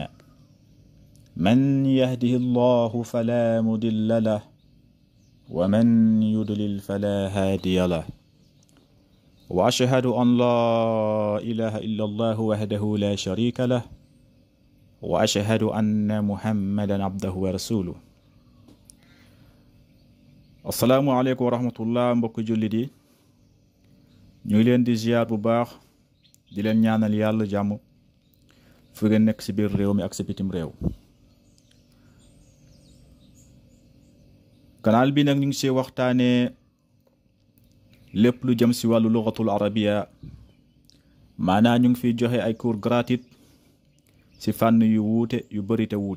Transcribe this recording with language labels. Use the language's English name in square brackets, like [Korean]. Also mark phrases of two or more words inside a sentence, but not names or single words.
[Arabic] من يهده الله فلا مضل له ومن يضلل فلا هادي له. وأشهد أن لا إله إلا الله وحده لا شريك له وأشهد أن محمدا عبده ورسوله. السلام عليكم ورحمة الله. [Wolof] mbokk jullit yi ñu ngi leen di ziar bu baax di leen ñaanal yàlla jàmm fu ngeen nekk ci biir réew mi ak ci bitim réew. canal bi nag ñu ngi ci waxtaanee lépp lu jëm ci wàllu [Arabic] اللغة العربية, [Wolof] maanaam ñu ngi fiy joxe ay [French] cours gratuit [Wolof] ci fànn yu wuute yu bari te wuute.